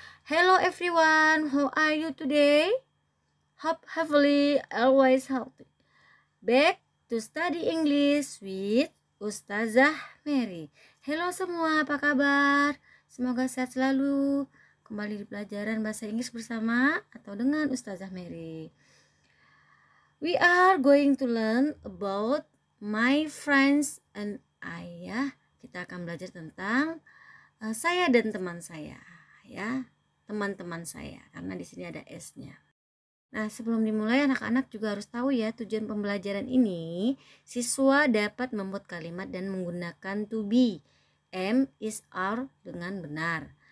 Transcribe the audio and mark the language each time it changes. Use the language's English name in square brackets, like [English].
[English] Hello everyone, how are you today? Hope heavily, always healthy. Back to study English with Ustazah Mary. [Indonesian] Hello semua, apa kabar? Semoga sehat selalu. Kembali di pelajaran bahasa Inggris bersama atau dengan Ustazah Mary. [English] We are going to learn about my friends and I, ya. [Indonesian] Kita akan belajar tentang saya dan teman saya, ya. Teman-teman saya, karena di sini ada S-nya. Nah, sebelum dimulai anak-anak juga harus tahu ya, tujuan pembelajaran ini siswa dapat membuat kalimat dan menggunakan to be, am, is, are dengan benar.